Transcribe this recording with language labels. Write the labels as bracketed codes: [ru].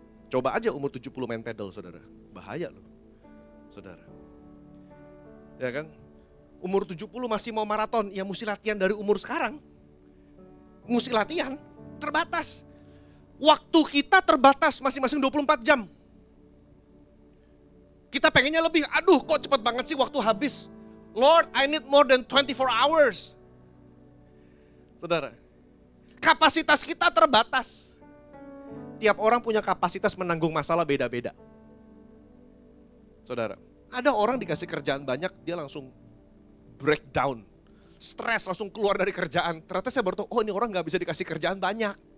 [id] Coba aja umur 70 main pedal, saudara. Bahaya loh, saudara. Ya kan? Umur 70 masih mau maraton, ya mesti latihan dari umur sekarang. Mesti latihan, terbatas. Waktu kita terbatas, masing-masing 24 jam. Kita pengennya lebih, aduh kok cepat banget sih waktu habis. [en] Lord, I need more than 24 hours. [id] Saudara, kapasitas kita terbatas. Tiap orang punya kapasitas menanggung masalah beda-beda. Saudara, ada orang dikasih kerjaan banyak, dia langsung breakdown. Stres, langsung keluar dari kerjaan. Ternyata saya baru tahu, oh ini orang gak bisa dikasih kerjaan banyak.